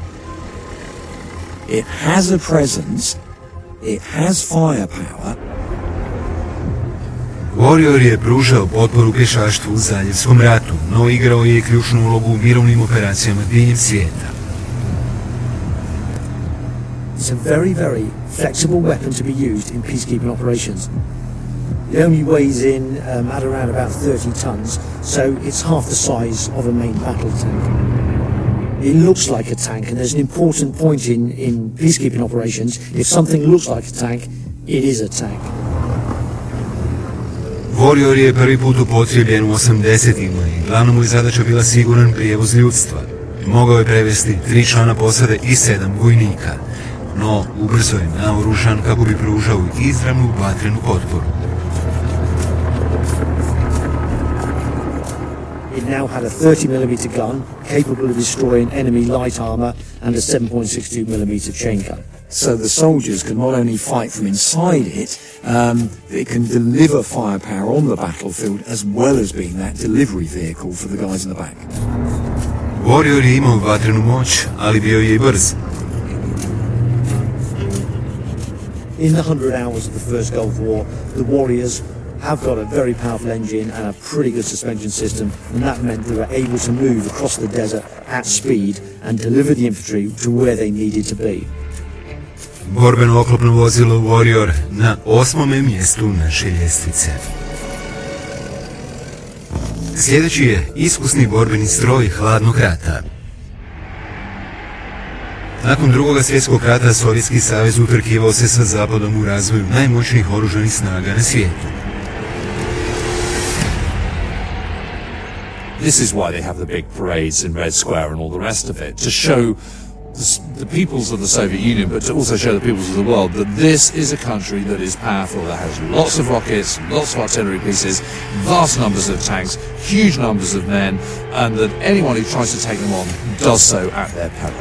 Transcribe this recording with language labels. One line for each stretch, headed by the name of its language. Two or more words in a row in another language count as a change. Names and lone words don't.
English: It has a presence, it has firepower.
Croatian: Warrior je pružao potporu pješaštvu u Zaljevskom ratu, no igrao je ključnu ulogu u mirovnim operacijama diljem svijeta.
English: It's a very, very flexible weapon to be used in peacekeeping operations. It only weighs in at around about 30 tons, so it's half the size of a main battle tank. It looks like a tank, and there's an important point in peacekeeping operations. If something looks like a tank, it is a tank.
Croatian: Warrior je prvi put upotrijebljen u 80-ima i glavna mu je zadaća bila siguran prijevoz ljudstva. Mogao je prevesti 3 člana posade i 7 vojnika, no ubrzo je naoružan kako bi pružao izravnu vatrenu potporu.
English: It now had a 30mm gun, capable of destroying enemy light armour, and a 7.62mm chain gun. So the soldiers can not only fight from inside it, it can deliver firepower on the battlefield as well as being that delivery vehicle for the guys in the back.
Croatian: Warrior je imao vatrenu moć, ali bio je i brz.
English: In the 100 hours of the First Gulf War, the Warriors have got a very powerful engine and a pretty good suspension system, and that meant they were able to move across the desert at speed and deliver the infantry to where they needed to be.
Croatian: Borbeno oklopno vozilo Warrior na 8. mjestu naše ljestvice. Sljedeći je iskusni borbeni stroj hladnog rata. Nakon drugog svjetskog rata Sovjetski savez utrkivao se sa Zapadom u razvoju najmoćnijih oružanih snaga na svijetu.
English: This is why they have the big parades in Red Square and all the rest of it, to show the peoples of the Soviet Union, but to also show the peoples of the world that this is a country that is powerful, that has lots of rockets, lots of artillery pieces, vast numbers of tanks, huge numbers of men, and that anyone who tries to take them on does so at their peril.